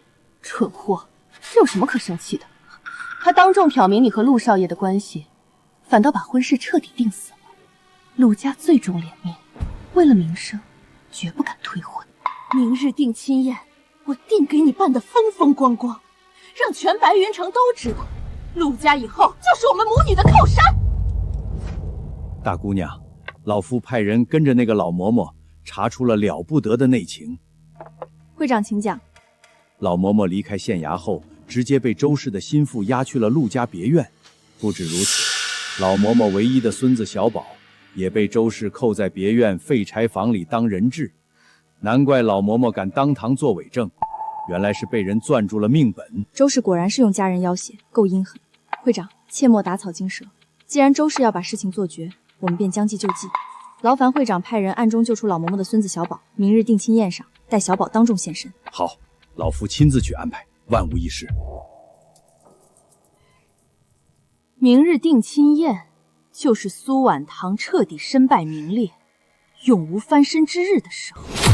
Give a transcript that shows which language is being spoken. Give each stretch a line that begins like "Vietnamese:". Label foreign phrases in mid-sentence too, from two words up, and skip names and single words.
Chinese: 蠢貨，這有什麼可生氣的？他當眾挑明你和陸少爺的關係，反倒把婚事徹底定死了。陸家最重臉面，為了名聲，絕不敢退婚。明日定親宴，我定給你辦得風風光光，讓全白雲城都知道，陸家以後就是我們母女的靠山。大姑娘，老夫派人跟着那個老嬷嬷，查出了了不得的內情。会長，請講。老嬷嬷離開縣衙後，直接被周氏的心腹押去了陸家別院。不止如此，老嬷嬷唯一的孫子小寶也被周氏扣在別院廢柴房裡當人質。難怪老嬷嬷敢當堂作偽證，原來是被人攥住了命本。周氏果然是用家人要挾，夠陰狠。會長，切莫打草驚蛇。既然周氏要把事情做絕，我們便將計就計。勞煩會長派人暗中救出老嬷嬷的孫子小寶，明日定親宴上帶小寶當众現身。好，老夫親自去安排，萬無一失。明日定親宴，就是蘇婉堂徹底身敗名裂、永無翻身之日的時候。